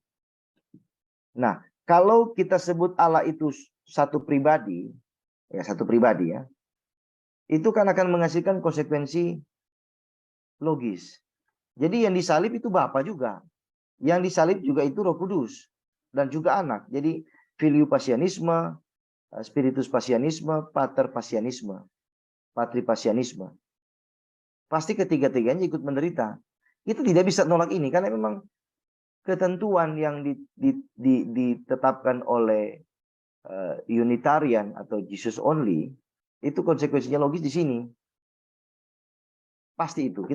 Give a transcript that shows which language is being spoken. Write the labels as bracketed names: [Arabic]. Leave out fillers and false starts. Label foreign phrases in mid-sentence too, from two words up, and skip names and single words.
[Indonesian] Nah, kalau kita sebut Allah itu satu pribadi ya, itu kan akan menghasilkan konsekuensi logis. Jadi yang disalib itu Bapa juga. Yang disalib juga itu Roh Kudus dan juga Anak. Jadi filio pasianisme, spiritus pasianisme, pater pasianisme, patri pasianisme. Pasti ketiga-tiganya ikut menderita. Kita tidak bisa nolak ini karena memang ketentuan yang ditetapkan oleh Unitarian atau [English] Jesus only, [Indonesian] itu konsekuensinya logis di sini. Pasti itu.